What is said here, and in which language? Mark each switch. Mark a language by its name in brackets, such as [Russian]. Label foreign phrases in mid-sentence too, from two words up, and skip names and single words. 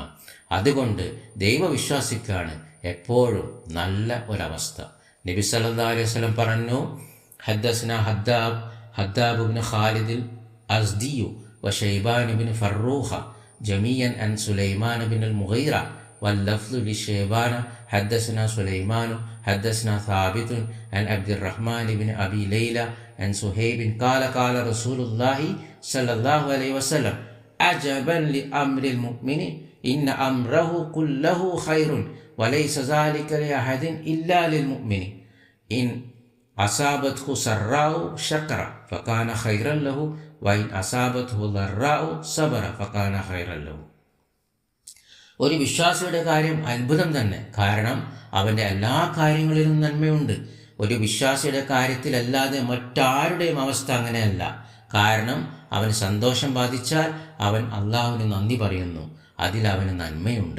[Malayalam] അതുകൊണ്ട് ദൈവവിശ്വാസിക്കാണ് എപ്പോഴും നല്ല ഒരവസ്ഥ. [Arabic] نبي صلى الله عليه وسلم പറഞ്ഞു, حدثنا هداب ابن خالد الأزدي وشيبان ابن فروخ جميعا عن سليمان ഇബ്നുൽ മുഗീറ واللفظ لشيبان حدثنا سليمان حدثنا ثابت عن عبد الرحمن بن أبي ليلى عن سهيب قال قال رسول الله صلى الله عليه وسلم عجبا لأمر المؤمن إن أمره كله خير وليس ذلك لأحد إلا للمؤمن إن أصابته سراء شكر فكان خيرا له وإن أصابته ضراء صبر فكان خيرا له. [Malayalam] ഒരു വിശ്വാസിയുടെ കാര്യം അത്ഭുതം തന്നെ. കാരണം അവൻ്റെ എല്ലാ കാര്യങ്ങളിലും നന്മയുണ്ട്. ഒരു വിശ്വാസിയുടെ കാര്യത്തിലല്ലാതെ മറ്റാരുടെയും അവസ്ഥ അങ്ങനെയല്ല. കാരണം അവന് സന്തോഷം ബാധിച്ചാൽ അവൻ അള്ളാഹുവിന് നന്ദി പറയുന്നു, അതിൽ അവന് നന്മയുണ്ട്.